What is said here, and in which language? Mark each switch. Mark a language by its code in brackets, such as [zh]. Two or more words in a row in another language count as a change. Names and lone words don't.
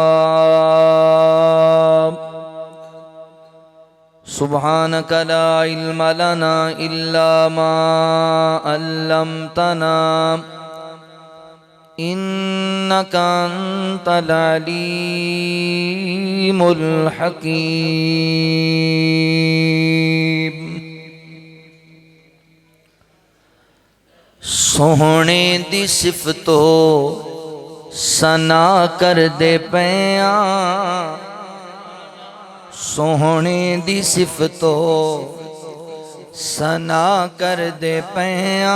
[ar] سبحانك لا علم لنا إلا ما علمتنا إنك أنت العليم الحكيم. [pa] سوہنے دی صفت و ثنا کر دے پیا، سوہنے دی صفت و ثنا کر دے پیا.